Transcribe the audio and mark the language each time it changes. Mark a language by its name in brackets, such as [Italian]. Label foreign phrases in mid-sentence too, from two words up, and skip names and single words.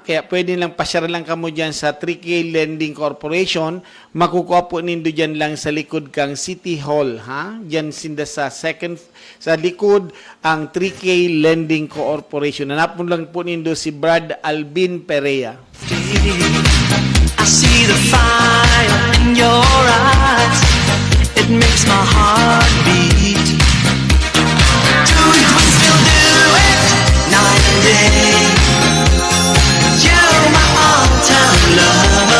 [Bikol] Kaya pwede lang pasyara lang kamo dyan sa 3K Lending Corporation. Makukuha po nindo dyan lang sa likod kang City Hall, ha? Dyan sinda sa sa likod ang 3K Lending Corporation. Hanapon lang po nindo si Brad Alvin Perea. [English] I see the fire in your eyes. It makes my heart beat. Do it, we still do it, night and day. You're my all-time lover.